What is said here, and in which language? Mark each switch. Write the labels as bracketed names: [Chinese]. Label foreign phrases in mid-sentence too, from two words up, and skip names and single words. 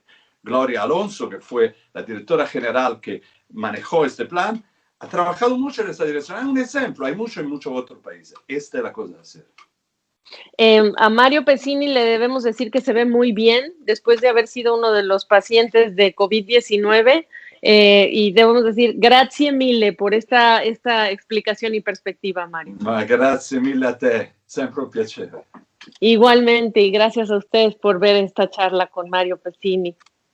[Spanish] Gloria Alonso, que fue la directora general que manejó este plan, ha trabajado mucho en esta dirección. Es un ejemplo, hay mucho en muchos otros países. Esta es la cosa de hacer. A Mario Pesini le debemos decir que se ve muy bien después de haber sido uno de los pacientes de COVID-19 y debemos decir [Italian] grazie mille [Spanish] por esta explicación y perspectiva, Mario. [Italian] Ma grazie mille a te, sempre un piacere. [Spanish] Igualmente, y gracias a ustedes por ver esta charla con Mario Pesini.